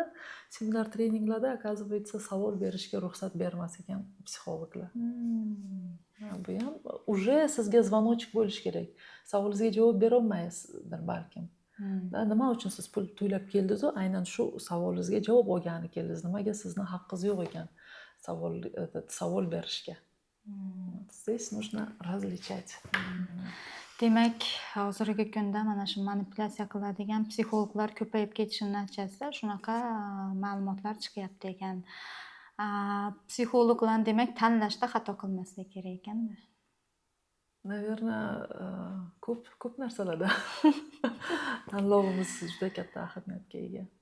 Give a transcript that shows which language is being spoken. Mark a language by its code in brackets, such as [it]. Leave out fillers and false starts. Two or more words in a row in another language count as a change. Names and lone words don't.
[uz] Seminar treninglarda оказывается savol berishga ruxsat bermas ekan psixologlar. Bu ham уже sizga звоночек bo'lish kerak. Savolingizga javob bera olmaysizdir balkim. Nima uchun siz pul to'lab keldingiz-ku, aynan shu savolingizga javob olgani keldingiz. Nimaga sizni haqqingiz yo'q ekan savol berishga? [ru] Здесь нужно различать. [uz] Demak, hozirgi kunda mana shu manipulyatsiya qiladigan psixologlar ko'payib ketishining natijasida shunaqa ma'lumotlar chiqyapti ekan. Psixologlarni demak tanlashda xato qilmaslik kerak ekanda. Наверное, ko'p narsalarda tanlovimiz juda katta ahamiyatga ega.